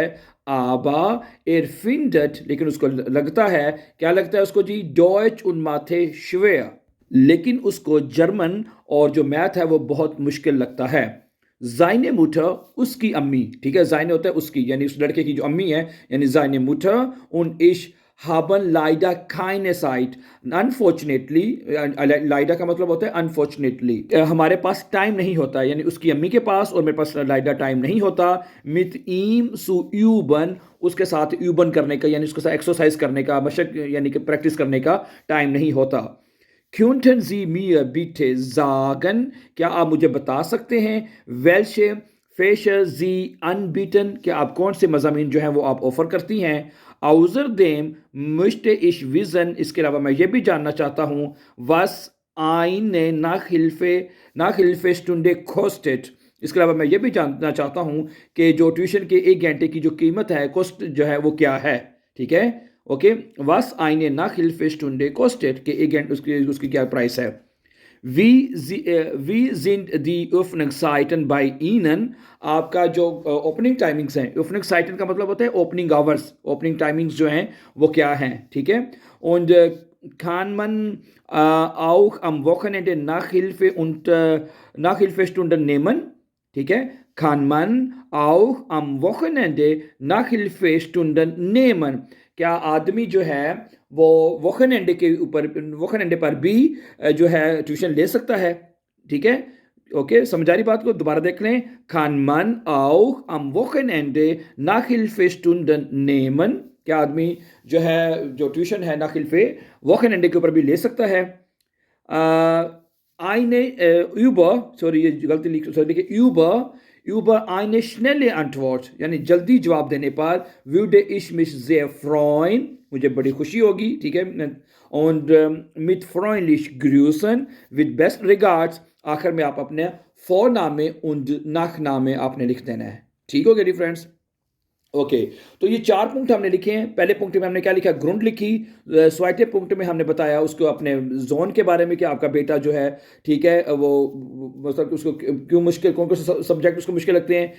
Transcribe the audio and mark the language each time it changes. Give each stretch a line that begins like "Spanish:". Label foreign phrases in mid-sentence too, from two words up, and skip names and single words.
German: Aber er findet,
Hindi: लेकिन उसको लगता है, क्या लगता है उसको जी,
German: Deutsch und Mathe schwer,
Hindi: लेकिन उसको जर्मन और जो मैथ है वो बहुत मुश्किल लगता है।
German: Seine Mutter,
Hindi: उसकी अम्मी, ठीक है, जाइने होता है उसकी, यानी उस लड़के की जो अम्मी है, यानी
German: Seine Mutter und ich haben leider keine Zeit,
English: unfortunately,
Hindi: लाइडा का मतलब होता है अनफॉर्चुनेटली, हमारे पास टाइम नहीं होता, यानी उसकी अम्मी के पास और मेरे पास लाइडा टाइम नहीं होता।
German: mit ihm zu üben,
Hindi: उसके साथ यूबन करने का, यानी उसके साथ एक्सरसाइज करने का, मशक यानी कि प्रैक्टिस करने का टाइम नहीं होता।
German: Könnten Sie mir bitte sagen,
Hindi: क्या आप मुझे बता सकते हैं,
German: welche Fächer Sie anbieten,
Hindi: कि आप कौन से मज़ामीन जो हैं वो आप ऑफ़र करती हैं।
German: Außerdem möchte ich wissen,
Hindi: इसके अलावा मैं ये भी जानना चाहता हूँ,
German: was eine Nachhilfestunde kostet,
Hindi: इसके अलावा मैं ये भी जानना चाहता हूँ कि जो ट्यूशन के 1 घंटे की जो कीमत है, कॉस्ट जो है वो क्या है, ठीक है। ओके,
German: was eine Nachhilfestunde kostet,
Hindi: कि 1 घंटे उसकी उसकी क्या प्राइस है।
German: wie sind die Öffnungszeiten bei Ihnen,
Hindi: आपका जो
English: opening timings
Hindi: हैं, ओपनिंग साइटन का मतलब होता है
English: opening hours, opening timings
Hindi: जो हैं वो क्या हैं, ठीक है।
German: und kann man auch am Wochenende Nachhilfestunden nehmen,
Hindi: ठीक है।
German: kann man auch am Wochenende Nachhilfestunden nehmen,
Hindi: क्या आदमी जो है वो वोखनएंडे के ऊपर, वोखनएंडे पर भी जो है ट्यूशन ले सकता है, ठीक है। ओके, समझा रही बात को? दोबारा देख लें,
German: kann man auch am Wochenende Nachhilfestunden nehmen,
Hindi: क्या आदमी जो है जो ट्यूशन है नाखिल्फे वोखनएंडे के ऊपर भी ले सकता है। eine सॉरी ये गलती लिख, सॉरी देखिए,
German: über eine schnelle Antwort,
Hindi: यानी जल्दी जवाब देने पर,
German: würde ich mich sehr freuen,
Hindi: मुझे बड़ी खुशी होगी, ठीक है।
German: und mit freundlich grüßen,
English: with best regards,
Hindi: आखिर में आप अपने
German: Vorname und Nachname
Hindi: आपने लिख देना है, ठीक हो गया फ्रेंड्स। ओके, तो ये 4 पॉइंट हमने लिखे हैं। पहले पॉइंट में हमने क्या लिखा, ग्रुंड लिखी। स्वाइटे पॉइंट में हमने बताया उसको अपने जोन के बारे में कि आपका बेटा जो है, ठीक है, वो मतलब उसको क्यों मुश्किल, कौन कौन से सब्जेक्ट उसको मुश्किल लगते हैं।